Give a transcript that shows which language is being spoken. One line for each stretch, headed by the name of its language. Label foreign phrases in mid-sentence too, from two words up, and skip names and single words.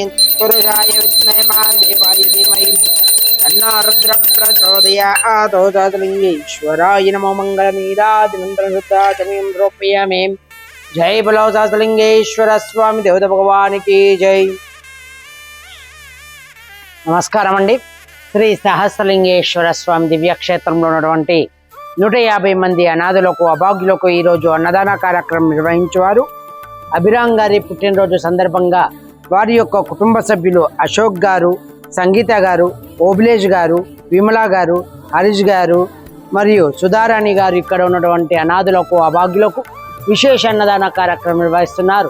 Sanskrit: पुरुषाय विद्महे महादेवाय धीमहि तन्नो रुद्रः प्रचोदयात्। सहस्रलिंगेश्वराय नमो मंगलनीराजनं रोपयामि।
Hindi: जय बोलो सहस्रलिंगेश्वर स्वामी देवता भगवान की जय।
Telugu: నమస్కారం అండీ। శ్రీ సహస్రలింగేశ్వర స్వామి దివ్యక్షేత్రంలో ఉన్నటువంటి 150 మంది అనాథులకు అభాగ్యులకు ఈరోజు అన్నదాన కార్యక్రమం నిర్వహించేవారు. అభిరామ్ గారి పుట్టినరోజు సందర్భంగా వారి యొక్క కుటుంబ సభ్యులు అశోక్ గారు, సంగీత గారు, ఓబిలేష్ గారు, విమలా గారు, హరీష్ గారు మరియు సుధారాణి గారు ఇక్కడ ఉన్నటువంటి అనాథులకు అభాగ్యులకు విశేష అన్నదాన కార్యక్రమం నిర్వహిస్తున్నారు.